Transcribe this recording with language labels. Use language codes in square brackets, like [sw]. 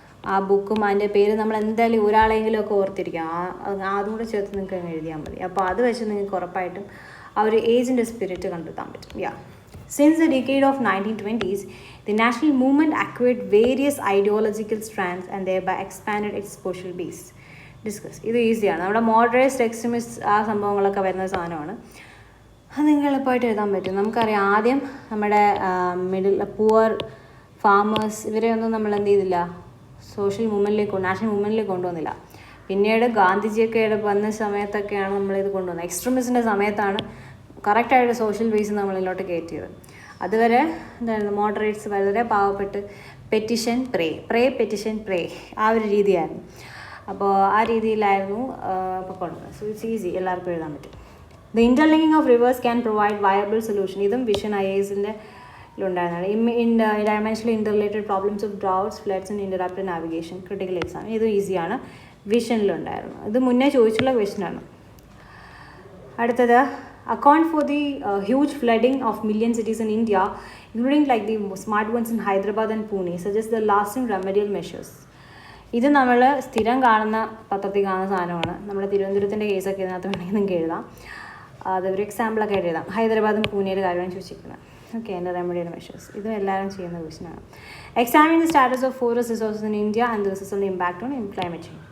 [ml] ആ ബുക്കും അതിൻ്റെ പേര് നമ്മൾ എന്തായാലും ഒരാളെങ്കിലും ഒക്കെ ഓർത്തിരിക്കാം. അതും കൂടെ ചേർത്ത് നിങ്ങൾക്ക് അങ്ങ് എഴുതിയാൽ മതി. അപ്പോൾ അത് വെച്ച് നിങ്ങൾക്ക് ഉറപ്പായിട്ടും ആ ഒരു ഏജിൻ്റെ സ്പിരിറ്റ് കണ്ടെത്താൻ പറ്റും. [en] Since the decade of 1920s, the national movement acquired various ideological strands and thereby expanded its social base. [ml] Discuss. ഇത് ഈസിയാണ്. നമ്മുടെ മോഡറേറ്റ് എക്സ്ട്രീമിസ്റ്റ് ആ സംഭവങ്ങളൊക്കെ വരുന്ന സാധനമാണ്. അത് നിങ്ങൾക്ക് എളുപ്പമായിട്ട് എഴുതാൻ പറ്റും. നമുക്കറിയാം, ആദ്യം നമ്മുടെ പുവർ ഫാമേഴ്സ് ഇവരെയൊന്നും നമ്മൾ എന്ത് ചെയ്തില്ല, സോഷ്യൽ മൂവ്മെൻറ്റിലേക്ക്, നാഷണൽ മൂവ്മെൻറ്റിലേക്ക് കൊണ്ടുവന്നില്ല. പിന്നീട് ഗാന്ധിജിയൊക്കെ വന്ന സമയത്തൊക്കെയാണ് നമ്മളിത് കൊണ്ടുവന്നത്. എക്സ്ട്രീമിസ്റ്റിൻ്റെ സമയത്താണ് കറക്റ്റായിട്ട് സോഷ്യൽ ബേസ് നമ്മളിലോട്ട് കയറ്റിയത്. അതുവരെ എന്തായിരുന്നു, മോഡറേറ്റ്സ് വളരെ പാവപ്പെട്ട് പെറ്റിഷൻ പെറ്റിഷൻ ആ ഒരു രീതിയായിരുന്നു. അപ്പോൾ ആ രീതിയിലായിരുന്നു ഇപ്പോൾ കൊണ്ടുവന്നത്. [en] so it's easy, [ml] എല്ലാവർക്കും എഴുതാൻ പറ്റും. [en] The interlinking of rivers can provide viable solution. [ml] ഇതും വിഷൻ IASൻ്റെ ഉണ്ടായിരുന്നതാണ്. [en] Dimensionally interrelated problems of droughts, floods and interrupted navigation, critical exam. [ml] ഇതും ഈസിയാണ്, വിഷനിലുണ്ടായിരുന്നു. ഇത് മുന്നേ ചോദിച്ചുള്ള ക്വസ്റ്റ്യനാണ്. [en] അടുത്തത്, account for the huge flooding of million cities in India, including like the smart ones in Hyderabad and Pune, suggest the lasting remedial measures. [ml] ഇത് നമ്മൾ സ്ഥിരം കാണുന്ന പത്രത്തിൽ കാണുന്ന സാധനമാണ്. നമ്മുടെ തിരുവനന്തപുരത്തിൻ്റെ കേസൊക്കെ ഇതിനകത്ത് വേണമെങ്കിൽ നിങ്ങൾക്ക് എഴുതാം. അതൊരു എക്സാമ്പിളൊക്കെ ആയിട്ട് എഴുതാം. ഹൈദരാബാദും പൂനെയുടെ കാര്യമാണ് ചോദിച്ചിരിക്കുന്നത്. ഓക്കെ, എൻ്റെ റെമഡിയൽ മെഷേഴ്സ്. ഇതും എല്ലാവരും ചെയ്യുന്ന ക്വസ്റ്റ്യനാണ്. [en] Examine the status of forest resources in India and the resource impact on climate change.